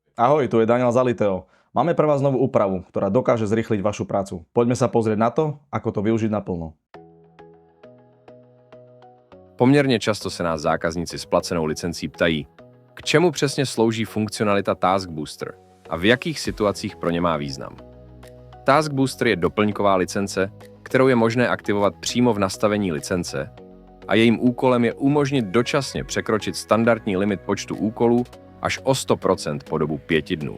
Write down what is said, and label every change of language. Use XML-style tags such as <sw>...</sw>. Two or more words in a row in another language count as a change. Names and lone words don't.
<sk>Ahoj, tu je Daniel Zaliteo. Máme pre vás novú úpravu, ktorá dokáže zrýchliť vašu prácu. Poďme sa pozrieť na to, ako to využiť naplno.</sk> <cs>Poměrně často se nás zákazníci s placenou licencí ptají, k čemu přesně slouží funkcionalita Task Booster a v jakých situacích pro ně má význam. Task Booster je doplňková licence, kterou je možné aktivovat přímo v nastavení licence a jejím úkolem je umožnit dočasně překročit standardní limit počtu úkolů až o 100% po dobu 5 dnů.</cs>